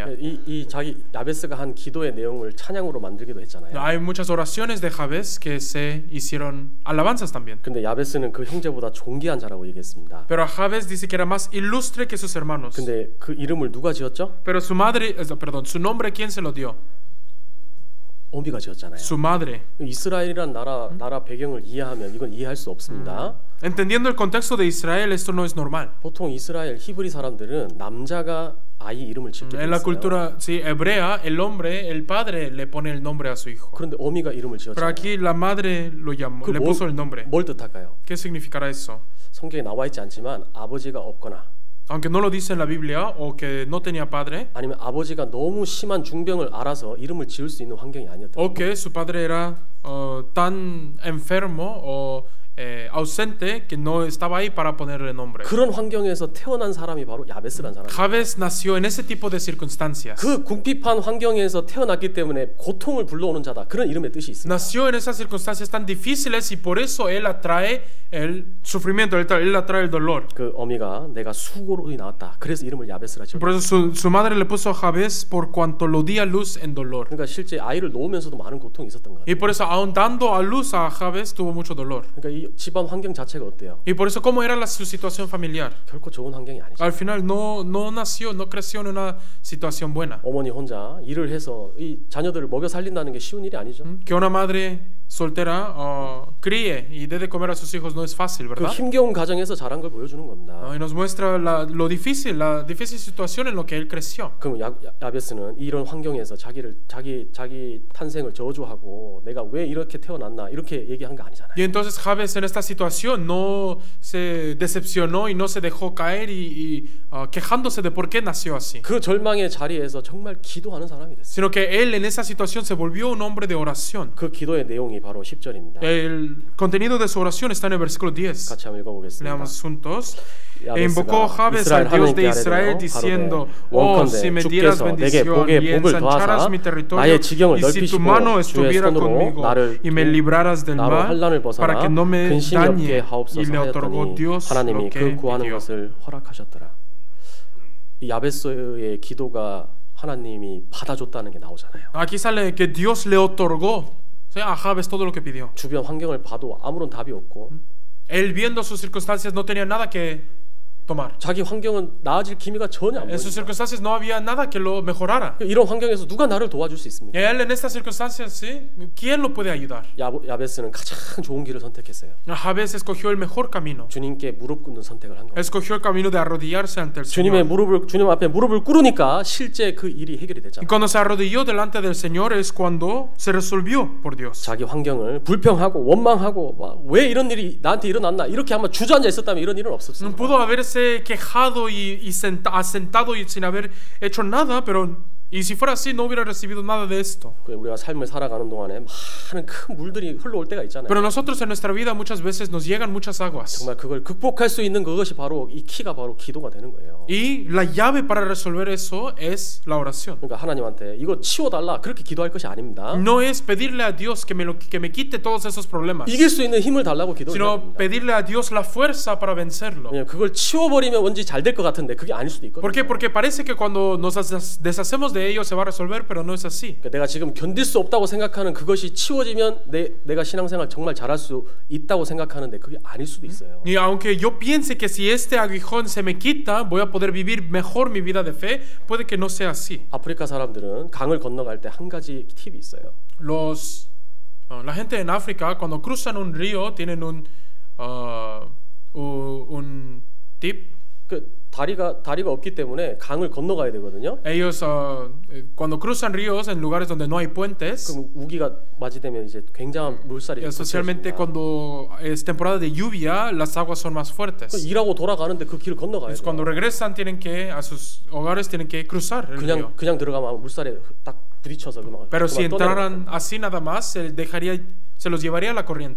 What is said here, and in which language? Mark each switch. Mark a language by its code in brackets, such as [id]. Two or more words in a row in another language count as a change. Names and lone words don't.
[ko] 이 자기 야베스가 한 기도의 내용을 찬양으로 만들기도 했잖아요. [es] Hay muchas oraciones de Jabes que se hicieron alabanzas también. [ko] 근데 야베스는 그 형제보다 존귀한 자라고 얘기했습니다. [es] Pero Jabes dice que era más ilustre que sus hermanos. [ko] 근데 그 이름을 누가 지었죠? [es] Pero su nombre, ¿quién se lo dio? [ko] 어미가 지었잖아요. [es] Su madre. [ko] 이스라엘이란 나라 배경을 이해하면 이건 이해할 수 없습니다. [es] Entendiendo el contexto de Israel, esto no es normal. [ko] 보통 이스라엘 히브리 사람들은 남자가 아이 이름을 짓게 돼 [es] En la [ko] 있어요. [es] cultura hebrea, el padre le pone el nombre a su hijo. [ko] 그런데 어미가 이름을 [es] Pero [ko] 지었잖아요. [es] aquí la madre le puso el nombre. [ko] 뭘 뜻할까요? [es] ¿Qué significará eso? [ko] 성경에 나와 있지 않지만 아버지가 없거나 [es] Aunque no lo dice en la Biblia o que no tenía padre, [ko] 아니면 아버지가 너무 심한 중병을 알아서 이름을 지을 수 있는 환경이 아니었다. [es] o que su padre era tan enfermo o ausente que no estaba ahí para ponerle nombre. [ko] 그런 환경에서 태어난 사람이 바로 야베스라는 사람이에요. [es] Jabes nació en ese tipo de circunstancias. [ko] 그 궁핍한 환경에서 태어났기 때문에 고통을 불러오는 자다. 그런 이름의 뜻이 있습니다. [es] Nació en esas circunstancias tan difíciles y por eso él atrae el sufrimiento, él atrae el dolor. [ko] 그 어미가 내가 수고로 나왔다. 그래서 이름을 야베스라 지었다. [es] Por eso su madre le puso a Jabes por cuanto lo di a luz en dolor. [ko] 그러니까 실제 아이를 놓으면서도 많은 고통이 있었던 거예요. [es] Y por eso aun dando a luz a Jabes tuvo mucho dolor. [ko] 그러니까 이 집안 환경 자체가 어때요? [es] Y por eso cómo era su situación familiar. [ko] 결코 좋은 환경이 아니죠. [es] Al final no creció en una situación buena. [ko] 어머니 혼자 일을 해서 이 자녀들을 먹여 살린다는 게 쉬운 일이 아니죠. [es] Que una madre soltera críe y dé de comer a sus hijos no es fácil, [ko] 그 [es] ¿verdad? [ko] 힘겨운 가정에서 자란 걸 보여주는 겁니다. [es] Y nos muestra la difícil situación en lo que él creció. [ko] 그럼 야베스는 이런 환경에서 자기 탄생을 저주하고 내가 왜 이렇게 태어났나 이렇게 얘기한 거 아니잖아요. [es] Y entonces Jabes en esta situación no se decepcionó y no se dejó caer y quejándose de por qué nació así, [ko] 그 절망의 자리에서 정말 기도하는 사람이 됐어요. [es] sino que él en esa situación se volvió un hombre de oración. [ko] 그 기도의 내용이 바로 10절입니다. [es] El contenido de su oración está en el versículo 10. [ko] 같이 한번 읽어보겠습니다. [es] Leamos juntos. E [ko] 야베스가 [es] invocó Jabes [ko] 이스라엘 [es] al Dios de [ko] 하나님께 [es] Israel [ko] 아뢰되 [es] diciendo: [ko] 가로되 [es] Oh, [ko] 원컨대 [es] si me dieras [ko] 주께서 내게 [es] bendición [ko] 복에 [es] y [ko] 복을 [es] ensancharas [ko] 더하사 [es] mi territorio, [ko] 나의 지경을 [es] y si tu mano [ko] 넓히시고 주의 [es] estuviera [ko] 손으로 [es] conmigo [ko] 나를 [es] y me libraras del [ko] 나로 [es] mal, [ko] 환난을 [es] para [ko] 벗어나 [es] que no me [ko] 근심이 없게 [es] dañe, y [ko] 하옵소서 [es] le otorgó [ko] 하였더니 [es] Dios lo [ko] 하나님이 [es] que [ko] 그 구하는 [es] pidió. [ko] 것을 허락하셨더라. 이 야베스의 기도가 하나님이 받아줬다는 게 나오잖아요. [es] Aquí sale que Dios le otorgó a Jabes todo lo que pidió. [ko] 주변 환경을 봐도 아무런 답이 없고 [es] Él viendo sus circunstancias no tenía nada que tomar. [ko] 자기 환경은 나아질 기미가 전혀 안 [es] En sus [ko] 보입니다. [es] circunstancias no había nada que lo mejorara. [ko] 이런 환경에서 누가 나를 도와줄 수 있습니까? [es] Él en estas circunstancias, ¿sí? ¿Quién lo puede ayudar? [ko] 야베스는 가장 좋은 길을 선택했어요. [es] Jabes escogió el mejor camino. [ko] 주님께 무릎 꿇는 선택을 한 거예요. [es] Escogió el camino de arrodillarse ante el [ko] 주님 앞에 무릎을 꿇으니까 실제 그 일이 해결이 [es] Y [ko] 됐잖아요. [es] cuando se arrodilló delante del Señor es cuando se resolvió por Dios. [ko] 자기 환경을 불평하고 원망하고 왜 이런 일이 나한테 일어났나 이렇게 아마 주저앉아 있었다면 이런 일은 없었어요. [es] Pudo haberse quejado y asentado y sin haber hecho nada, pero y si fuera así no hubiera recibido nada de esto. [ko] 우리가 삶을 살아가는 동안에 많은 큰 물들이 흘러올 때가 있잖아요. [es] Pero nosotros en nuestra vida muchas veces nos llegan muchas aguas. [ko] 정말 그걸 극복할 수 있는 그것이 바로 이 키가 바로 기도가 되는 거예요. [es] Y la llave para resolver eso es la oración. [ko] 그러니까 하나님한테 이거 치워달라 그렇게 기도할 것이 아닙니다. [es] No es pedirle a Dios que me quite todos esos problemas, [ko] 이길 수 있는 힘을 달라고 기도해야 [es] sino [ko] 됩니다. [es] pedirle a Dios la fuerza para vencerlo. [ko] 왜냐면 그걸 치워버리면 왠지 잘 될 것 같은데 그게 아닐 수도 있거든요. [es] ¿Por qué? Porque parece que cuando nos deshacemos de ello se va a resolver, pero no es así. [ko] 그러니까 내가 지금 견딜 수 없다고 생각하는 그것이 치워지면 내가 신앙생활 정말 잘할 수 있다고 생각하는데 그게 아닐 수도 있어요. [es] Y aunque yo piense que si este aguijón se me quita, voy a poder vivir mejor mi vida de fe, puede que no sea así. [ko] 아프리카 사람들은 강을 건너갈 때 한 가지 팁이 있어요. [es] La gente en África cuando cruzan un río tienen un tip. [ko] 그 다리가 없기 때문에 강을 건너가야 되거든요. [es] Ellos cuando cruzan ríos en lugares donde no hay puentes, [ko] 그럼 우기가 맞이되면 이제 굉장한 물살이 [es] especialmente cuando es temporada de lluvia, las aguas son más fuertes. [ko] 일하고 돌아가는데 그 길을 건너가야 돼요. [es] Cuando regresan tienen que a sus hogares tienen que cruzar el río. [ko] 그냥 들어가면 물살에 딱 부딪혀서 [es] Pero si entraran así nada más, se los llevaría a la corriente.